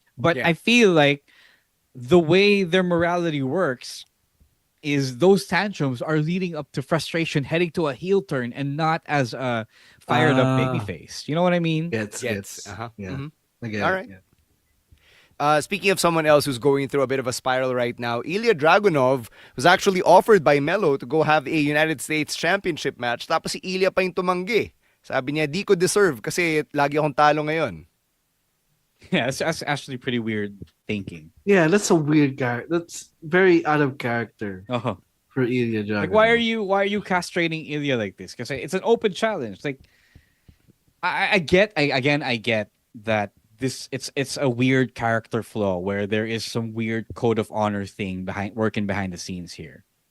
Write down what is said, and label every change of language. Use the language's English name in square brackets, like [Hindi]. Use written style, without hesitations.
[English] But I feel like the way their morality works is those tantrums are leading up to frustration, heading to a heel turn, and not as a fired up babyface. You know what I mean? Gets. Yeah. Mm-hmm. Okay. All right. Yeah. Speaking of someone else who's going through a bit of a spiral right now, Ilya Dragunov was actually offered by Melo to go have a United States Championship match. [Filipino] Tapos si Ilya pa yung tumanggi. Sabi niya, di ko deserve kasi lagi akong talo ngayon. [English] Yeah, that's actually pretty weird thinking. Yeah, that's a weird guy. That's very out of character for Ilya Dragunov. Like, why are you castrating Ilya like this? Because it's an open challenge. Like, I get that it's a weird character flaw where there is some weird code of honor thing working behind the scenes here.